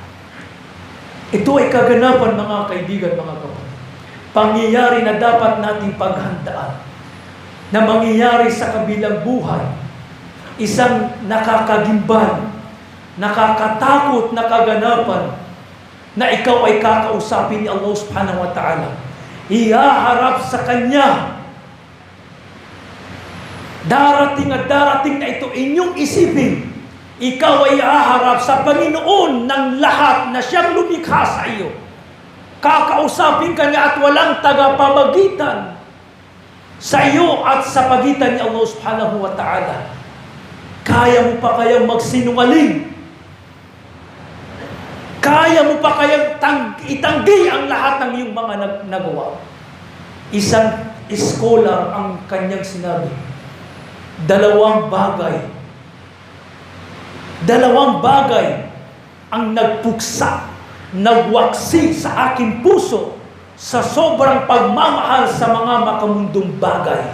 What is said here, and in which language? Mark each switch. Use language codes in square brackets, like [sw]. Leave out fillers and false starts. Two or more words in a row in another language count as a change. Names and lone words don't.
[tl] Ito ay kaganapan, mga kaibigan, mga kapatid. Pangyayari na dapat nating paghandaan na mangyayari sa kabilang buhay. Isang nakakagimbal, nakakatakot na kaganapan na ikaw ay kakausapin ni Allah [ar] سبحانه وتعالى. [tl] Ihaharap sa Kanya. Darating at darating na ito inyong isipin. Ikaw ay haharap sa Panginoon ng lahat na siyang lumikha sa iyo. Kakausapin ka niya at walang tagapamagitan sa iyo at sa pagitan ni Allah [ar] سبحانه وتعالى. [tl] Kaya mo pa kayang magsinungaling? Kaya mo pa kayang itanggi ang lahat ng iyong mga nagawa? Isang scholar ang kanyang sinabi, dalawang bagay ang nagpuksa, nagwaksi sa aking puso sa sobrang pagmamahal sa mga makamundong bagay.